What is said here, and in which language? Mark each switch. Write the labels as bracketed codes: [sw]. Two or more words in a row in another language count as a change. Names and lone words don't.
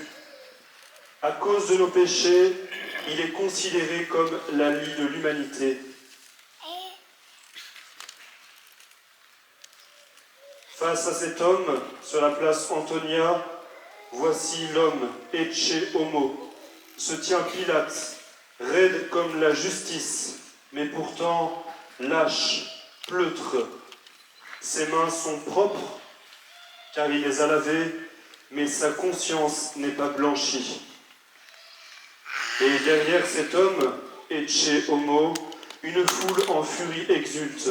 [fr] À cause de nos péchés, il est considéré comme la lie de l'humanité. Face à cet homme, sur la place Antonia, voici l'homme, [la] ecce homo. [fr] Se tient Pilate, raide comme la justice, mais pourtant lâche, pleutre. Ses mains sont propres, car il les a lavées, mais sa conscience n'est pas blanchie. Et derrière cet homme, [la] ecce homo, [fr] une foule en furie exulte.